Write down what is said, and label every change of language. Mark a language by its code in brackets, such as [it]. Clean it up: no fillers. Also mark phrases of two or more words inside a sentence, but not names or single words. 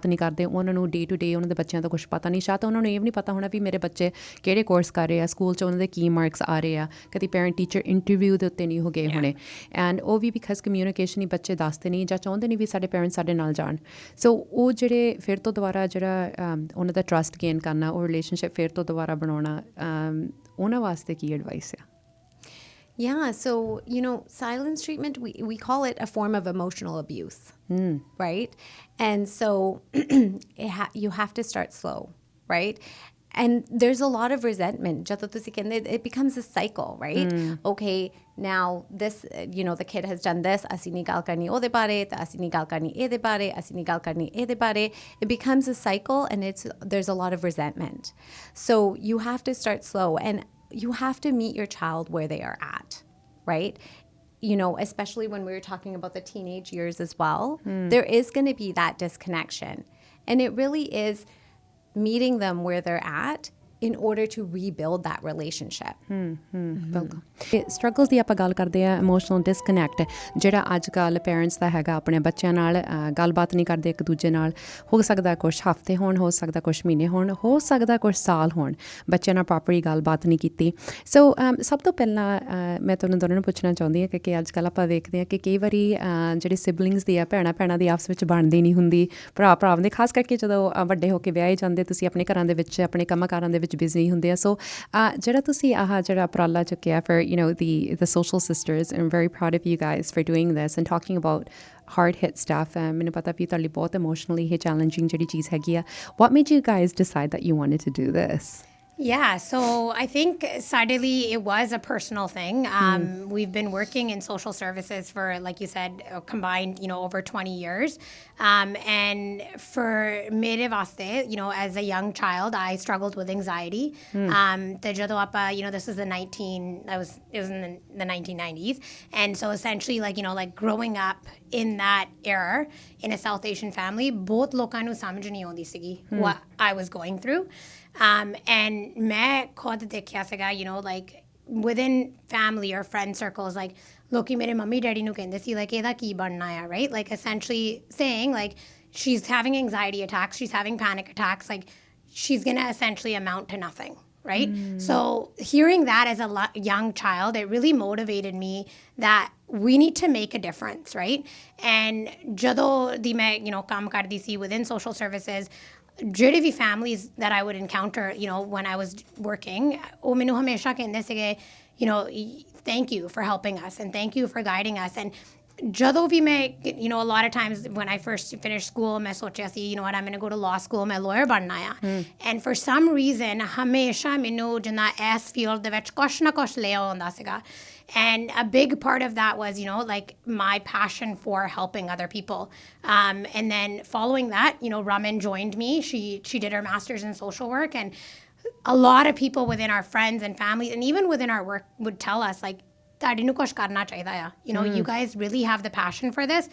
[pa] ਨਹੀਂ ਕਰਦੇ ਉਹਨਾਂ ਨੂੰ [en] day to day [pa] ਉਹਨਾਂ ਦੇ ਬੱਚਿਆਂ ਦਾ ਕੁਛ ਪਤਾ ਨਹੀਂ ਸ਼ਾਇਦ ਉਹਨਾਂ ਨੂੰ ਇਹ ਵੀ ਨਹੀਂ ਪਤਾ ਹੋਣਾ ਵੀ ਮੇਰੇ ਬੱਚੇ ਕਿਹੜੇ ਕੋਰਸ ਕਰ ਰਹੇ ਆ ਸਕੂਲ 'ਚ ਉਹਨਾਂ ਦੇ ਕੀ ਮਾਰਕਸ ਆ ਰਹੇ ਆ ਕਦੀ [en] parent teacher interview [pa] ਦੇ ਉੱਤੇ ਨਹੀਂ ਹੋ ਗਏ ਹੋਣੇ ਐਂਡ ਉਹ ਵੀ [en] because communication [pa] ਹੀ ਬੱਚੇ ਦੱਸਦੇ ਨਹੀਂ ਜਾਂ ਚਾਹੁੰਦੇ ਨਹੀਂ ਵੀ ਸਾਡੇ ਪੇਰੈਂਟਸ ਸਾਡੇ ਨਾਲ ਜਾਣ ਸੋ ਉਹ ਜਿਹੜੇ ਫਿਰ ਤੋਂ ਦੁਬਾਰਾ ਜਿਹੜਾ ਉਹਨਾਂ ਦਾ [en] trust gain [pa] ਕਰਨਾ ਉਹ ਰਿਲੇਸ਼ਨਸ਼ਿਪ ਫਿਰ ਤੋਂ ਦੁਬਾਰਾ ਬਣਾਉਣਾ ਉਹਨਾਂ ਵਾਸਤੇ ਕੀ ਐਡਵਾਈਸ ਆ [en] Yeah, so, silence treatment, we call it a form of emotional abuse, right? And so you have to start slow, right? And there's a lot of resentment. It becomes a cycle, right? Okay, now this, the kid has done this. [pa] ਅਸੀਂ ਨਹੀਂ ਗੱਲ ਕਰਨੀ ਓਹਦੇ ਬਾਰੇ, ਤਾਂ ਅਸੀਂ ਨਹੀਂ ਗੱਲ ਕਰਨੀ ਇਹਦੇ ਬਾਰੇ, ਅਸੀਂ ਨਹੀਂ ਗੱਲ ਕਰਨੀ ਇਹਦੇ ਬਾਰੇ, asi nahi gal karni ede bare. [en] It becomes a cycle, and there's a lot of resentment. So you have to start slow, and you have to meet your child where they are at, right? Especially when we were talking about the teenage years as well, there is going to be that disconnection. And it really is meeting them where they're at in order to rebuild that relationship. [pa] ਬਿਲਕੁਲ ਸਟਰਗਲਸ ਦੀ ਆਪਾਂ ਗੱਲ ਕਰਦੇ ਆ [en] emotional disconnect [pa] ਜਿਹੜਾ ਅੱਜ ਕੱਲ੍ਹ ਪੇਰੈਂਟਸ ਦਾ ਹੈਗਾ ਆਪਣੇ ਬੱਚਿਆਂ ਨਾਲ ਗੱਲਬਾਤ ਨਹੀਂ ਕਰਦੇ ਇੱਕ ਦੂਜੇ ਨਾਲ ਹੋ ਸਕਦਾ ਕੁਛ ਹਫ਼ਤੇ ਹੋਣ ਹੋ ਸਕਦਾ ਕੁਛ ਮਹੀਨੇ ਹੋਣ ਹੋ ਸਕਦਾ ਕੁਛ ਸਾਲ ਹੋਣ ਬੱਚਿਆਂ ਨਾਲ ਪ੍ਰੋਪਰਲੀ ਗੱਲਬਾਤ ਨਹੀਂ ਕੀਤੀ ਸੋ ਸਭ ਤੋਂ ਪਹਿਲਾਂ ਮੈਂ ਤੁਹਾਨੂੰ ਦੋਨਾਂ ਨੂੰ ਪੁੱਛਣਾ ਚਾਹੁੰਦੀ ਹਾਂ ਕਿ ਅੱਜ ਕੱਲ੍ਹ ਆਪਾਂ ਵੇਖਦੇ ਹਾਂ ਕਿ ਕਈ ਵਾਰੀ ਜਿਹੜੇ ਸਿਬਲਿੰਗਸ ਦੀ ਆ ਭੈਣਾਂ ਦੀ ਆਪਸ ਵਿੱਚ ਬਣਦੀ ਨਹੀਂ ਹੁੰਦੀ ਭਰਾ ਦੇ ਖਾਸ ਕਰਕੇ ਜਦੋਂ ਵੱਡੇ ਹੋ ਕੇ ਵਿਆਹੇ ਜਾਂਦੇ ਤੁਸੀਂ ਆਪਣੇ ਘਰਾਂ ਦੇ ਵਿੱਚ ਆਪਣੇ ਕੰਮਾਂ ਕਾਰਾਂ ਦੇ ਵਿੱਚ ਬਿਜ਼ੀ ਹੁੰਦੇ ਆ ਸੋ ਜਿਹੜਾ ਤੁਸੀਂ ਜਿਹੜਾ ਉਪਰਾਲਾ ਚੁੱਕਿਆ [en] for the social sisters I'm very proud of you guys for doing this and talking about hard hit stuff [pa] ਮੈਨੂੰ ਪਤਾ ਵੀ ਤੁਹਾਡੇ ਲਈ ਬਹੁਤ emotionally ਇਹ challenging ਜਿਹੜੀ ਚੀਜ਼ ਹੈਗੀ ਆ [en] what made you guys decide that you wanted to do this? Yeah, so I think sadly it was a personal thing. We've been working in social services for, like you said, combined, over 20 years. And for [pa] ਮੇਰੇ ਵਾਸਤੇ, [en] as a young child, I struggled with anxiety. This is it was in the 1990s. And so essentially, like growing up in that era in a South Asian family, both [pa] ਲੋਕਾਂ ਨੂੰ ਸਮਝ ਨਹੀਂ ਆਉਂਦੀ ਸੀਗੀ [en] what I was going through. And [pa] ਮੈਂ ਖੁਦ ਦੇਖਿਆ ਸੀਗਾ [en] like within family or friend circles like [pa] ਲੋਕੀ ਮੇਰੇ ਮੰਮੀ ਡੈਡੀ ਨੂੰ ਕਹਿੰਦੇ ਸੀ [en] like [pa] ਇਹਦਾ ਕੀ ਬਣਨਾ ਆ [en] right like essentially saying like she's having anxiety attacks she's having panic attacks like she's going to essentially amount to nothing, right? So hearing that as a young child, it really motivated me that we need to make a difference, right? [pa] And ਜਦੋਂ ਦੀ ਮੈਂ, ਕੰਮ ਕਰਦੀ ਸੀ [en] within social services, [pa] ਜਿਹੜੇ ਵੀ [en] families that I would encounter, when I was working, [pa] ਉਹ ਮੈਨੂੰ ਹਮੇਸ਼ਾ ਕਹਿੰਦੇ ਸੀਗੇ, [en] thank you for helping us and thank you for guiding us. And [pa] ਜਦੋਂ ਵੀ ਮੈਂ, [en] a lot of times when I first finished school, [pa] ਮੈਂ ਸੋਚਿਆ ਸੀ, [en] what, I'm going to go to law school, [pa] ਮੈਂ lawyer ਬਣਨਾ ਆ. [en] And for some reason, [pa] ਹਮੇਸ਼ਾ ਮੈਨੂੰ ਜਿੰਨਾ ਇਸ field ਦੇ ਵਿੱਚ ਕੁਛ ਨਾ ਕੁਛ ਲਿਆ ਹੁੰਦਾ ਸੀਗਾ. [en] And a big part of that was, like my passion for helping other people. And then following that, Raman joined me. She did her master's in social work. And a lot of people within our friends and family, and even within our work, would tell us, like, you guys really have the passion for this.